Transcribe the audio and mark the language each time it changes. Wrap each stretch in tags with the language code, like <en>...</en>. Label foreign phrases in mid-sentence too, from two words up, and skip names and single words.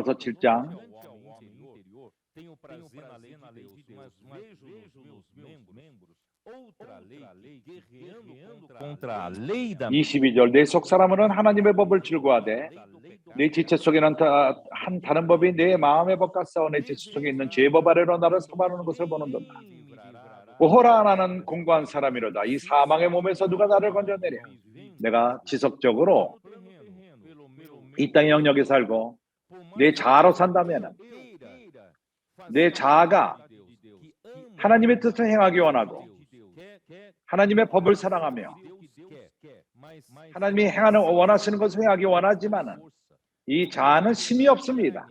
<ko>나는 먼저 로마서 7장</ko> <pt>tenho prazer na lei de Deus, mas vejo nos meus membros outra lei guerreando contra a lei da</pt> <ko>22절 내 속 사람은 하나님의 법을 즐거워하되 내 지체 속에는 한 다른 법이 내 마음의 법과 싸워 내 지체 속에 있는 죄의 법 아래로 나를 사바르는 것을 보는도다. 오호라 나는 공고한 사람이로다. 이 사망의 몸에서 누가 나를 건져내랴. 내가 지속적으로 이 땅의 영역에 살고 내 자아로 산다면 내 자아가 하나님의 뜻을 행하기 원하고 하나님의 법을 사랑하며 하나님이 행하는 원하시는 것을 행하기 원하지만은 이 자아는 힘이 없습니다.</ko>